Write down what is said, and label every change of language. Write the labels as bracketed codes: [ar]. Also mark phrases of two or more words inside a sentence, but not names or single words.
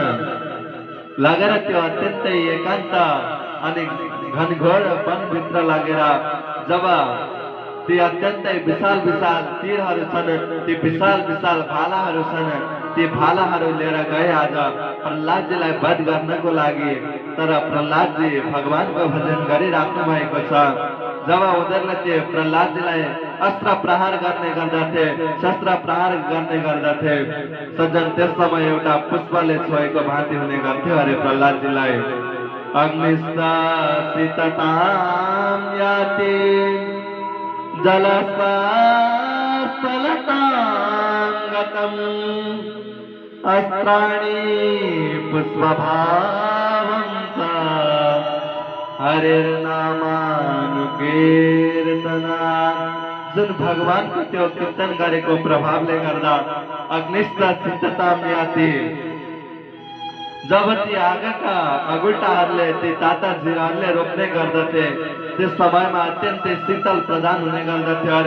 [ne] लगेर त्यो अत्यन्तै एकान्त अनि घनघोर वनभित्र लगेर जब ती अत्यन्तै विशाल विशाल तीरहरू छन्, ती विशाल विशाल भालाहरू छन्, ती भालाहरू लिएर गए आज प्रहलादजीलाई वध गर्नको लागि। तर प्रहलादजी भगवानको भजन गरिराख्नु भएको छ। जब उनीहरूले त्यो प्रहलादजीलाई अस्त्र प्रहार गर्ने गर्दथे, शस्त्र प्रहार गर्ने गर्दथे सज्जन, त्यस समय एउटा पुष्पले छोएको भाँति हुने गर्थ्यो अरे प्रहलादजीलाई। [sa] अग्निस्तासिततां याति जलस्थलतां गतम् अस्त्राणि पुष्पभावं च हरिर्नामानुकीर्तना। [ne] जुन भगवानको त्यो कीर्तन गरेको प्रभावले गर्दा [sa] अग्निस्तासिततां याति [ne] जब ती आगका अगुल्टाहरूले ती ताताजीहरूले रोप्ने गर्दथे त्यस समयमा अत्यन्तै शीतल प्रदान हुने गर्दथ्यो अरे।